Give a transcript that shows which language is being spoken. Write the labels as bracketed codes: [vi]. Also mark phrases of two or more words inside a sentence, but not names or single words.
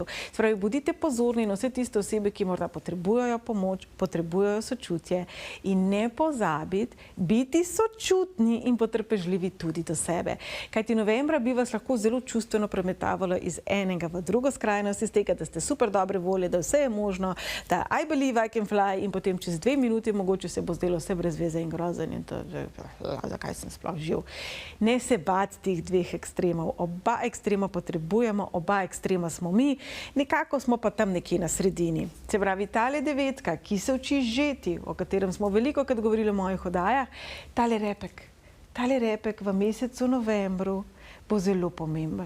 [sl] Se pravi, bodite pozorni na vse tiste osebe, ki morda potrebujejo pomoč, potrebujejo sočutje in ne pozabiti biti sočutni in potrpežljivi tudi do sebe. Kajti novembra bi vas lahko zelo čustveno premetavalo iz enega v drugo skrajnost, iz tega, da ste super dobre volje, da vse je možno, da [en] I believe I can fly [sl] in potem čez 2 minuti mogoče se bo zdelo vse brez veze in grozen in to, zakaj sem sploh živ. Ne se bati teh 2 ekstremov. Oba ekstrema potrebujemo, oba ekstrema smo mi, nekako smo pa tam nekje na sredini. Se pravi, tale 9, ki se uči žeti, o katerem smo veliko krat govorili v mojih oddajah, tale repek v mesecu novembru bo zelo pomemben.